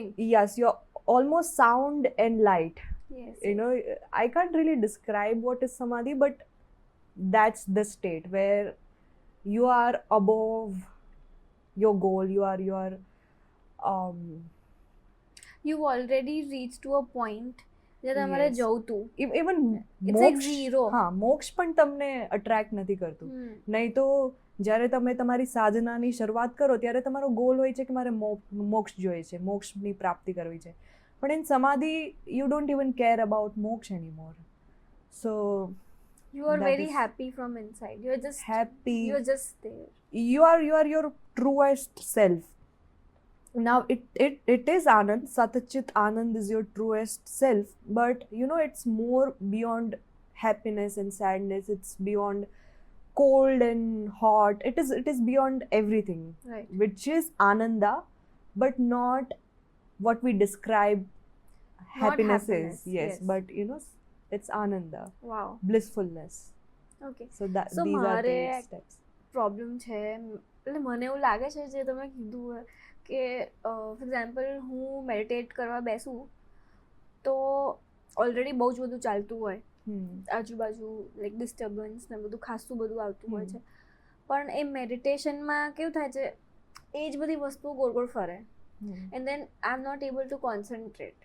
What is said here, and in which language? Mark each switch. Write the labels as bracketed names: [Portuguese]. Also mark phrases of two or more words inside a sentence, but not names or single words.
[English] Yes, you're almost sound and light. Yes. You know, I can't really describe what is samadhi, but that's the state where you are above your goal. You've already reached to a point [Gujarati] જે તમારે [English] Yes. [Gujarati] જવું તું. [English] Even It's like zero. [Gujarati] હા, મોક્ષ પણ તમને અટ્રેક્ટ નથી કરતું. નહીં તો જ્યારે તમે તમારી સાધનાની શરૂઆત કરો ત્યારે તમારો ગોલ હોય છે કે મારે મોક્ષ જોઈએ છે, મોક્ષની પ્રાપ્તિ કરવી છે. [English] પણ in samadhi you don't even care about moksha anymore. So You are that very is happy from inside. You're just happy. You're just there. You are your truest self. Now it is Anand. Satchit Anand is your truest self. But you know, it's more beyond happiness and sadness. It's beyond cold and hot. It is beyond everything. Right. Which is Ananda, but not what we describe happiness happiness, is. Yes, yes. but you know, it's Ananda, Wow. blissfulness. Okay. So that So these are the [Gujarati] મારે [English] steps. [Gujarati] પ્રોબ્લેમ છે, એટલે મને એવું લાગે છે જે તમે કીધું કે [English] for example [Gujarati] હું મેડિટેટ કરવા બેસું તો ઓલરેડી બહુ જ બધું ચાલતું હોય આજુબાજુ, [English] like disturbance [Gujarati] ને બધું ખાસું બધું આવતું હોય છે. પણ એ મેડિટેશનમાં કેવું થાય છે, એ જ બધી વસ્તુઓ ગોળ ગોળ ફરે [English] and then I am not able to concentrate.